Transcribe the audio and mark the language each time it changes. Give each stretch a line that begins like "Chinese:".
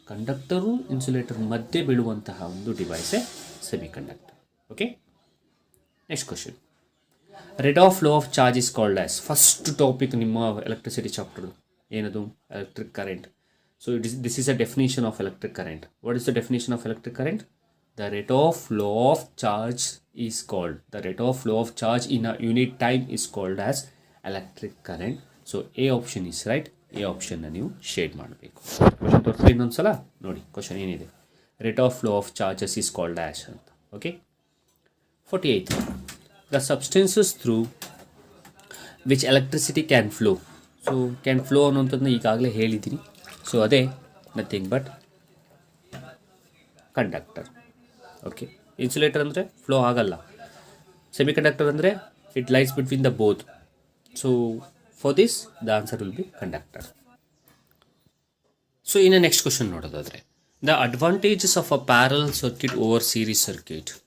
Kannada: Conductor insulator ಮಧ್ಯೆ ಬೀಳುವಂತಹ ಒಂದು ಡಿವೈಸೇ semiconductor. Okay.
English: Next question, rate of flow of charge is called as.
Kannada: First topic ನಿಮ್ಮ electricity chapter ಏನದು? Electric current.
English: So this is a definition of electric current. What is the definition of electric current? The rate of flow of charge is called, the rate of flow of charge in a unit time is called as electric current. So A option is right. A option na
Kannada: ನೀವು shade ಮಾಡಬೇಕು. Question ತೋರಿಸ್ತಾ ಇನ್ನೊಂದ್ಸಲ ನೋಡಿ question ಏನಿದೆ.
English: Rate of flow of charges is called as ಅಂತ. Okay. 48, the substances through which electricity can flow.
Kannada: So can flow ಅನ್ನೋಂಥದ್ದನ್ನ ಈಗಾಗಲೇ ಹೇಳಿದ್ದೀನಿ. So ಅದೇ nothing but conductor. Okay. Insulator ಅಂದರೆ ಫ್ಲೋ ಆಗಲ್ಲ. ಸೆಮಿಕಂಡಕ್ಟರ್ ಅಂದರೆ
English: It lies between the both. So for this the answer will be conductor.
Kannada: So ಇನ್ನು next question ನೋಡೋದಾದರೆ,
English: The advantages of a parallel circuit over series circuit.